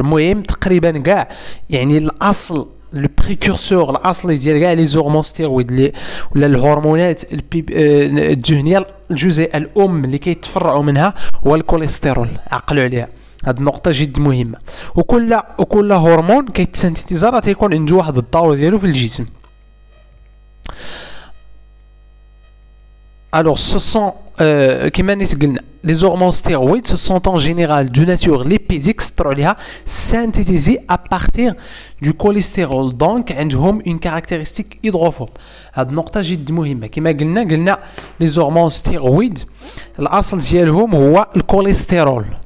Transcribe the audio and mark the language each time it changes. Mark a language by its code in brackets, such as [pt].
[ar] المهم تقريبا كاع يعني الاصل [fr] لو بريكورسور [ar] الاصلي ديال كاع [fr] لي زورمون ستيرويد [ar] ولا الهرمونات الدهنيه، الجزيئه الام اللي كيتفرعوا منها هو الكوليسترول. عقلوا عليها، هاد النقطه جد مهمه. وكل هرمون كيتسانتيزا راه تيكون عنده واحد الدور ديالو في الجسم. [fr] Alors, ce sont, les hormones stéroïdes, ce sont en général de nature lipidique, synthétisées à partir du cholestérol. Donc, elles ont une caractéristique hydrophobe. [ar] هاد النقطة جد مهمة. كما قلنا [fr] les hormones stéroïdes [ar] الأصل ديالهم هو الكوليسترول.